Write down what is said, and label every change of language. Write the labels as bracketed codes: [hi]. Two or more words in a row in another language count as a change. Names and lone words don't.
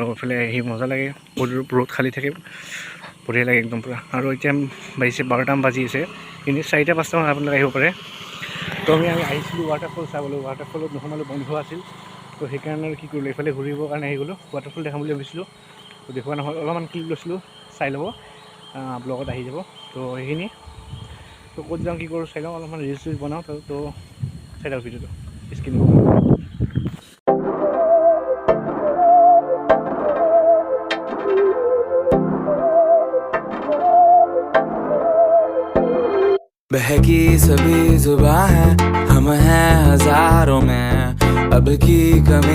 [as] এইফালে আহি মজা লাগে ৰ'দ খালী থাকে বঢ়িয়া লাগে একদম পূৰা আৰু এতিয়া বাজিছে 12টামান বাজি আছে কিন্তু 4টা 5টামান আপোনালোকে আহিব পাৰে তো আমি আহিছিলোঁ ৱাটাৰফল চাবলৈ ৱাটাৰফলত নোসোমালোঁ বন্ধ আছিল তো সেইকাৰণে আৰু কি কৰিলোঁ এইফালে ঘূৰিবৰ কাৰণে আহি গ'লোঁ ৱাটাৰফল দেখাম বুলি ভাবিছিলোঁ তো দেখুওৱা নহ'ল অলপমান ক্লিপ লৈছিলোঁ চাই ল'ব ব্লগত আহি যাব তো সেইখিনি তো ক'ত যাওঁ কি কৰোঁ চাই লওঁ অলপমান ৰিলচ চিলচ বনাওঁ তো চাই লওঁ ভিডিঅ'টো স্ক্ৰীন [hi] बहकी सभी जुबां है हम हैं हजारों में अब की कमी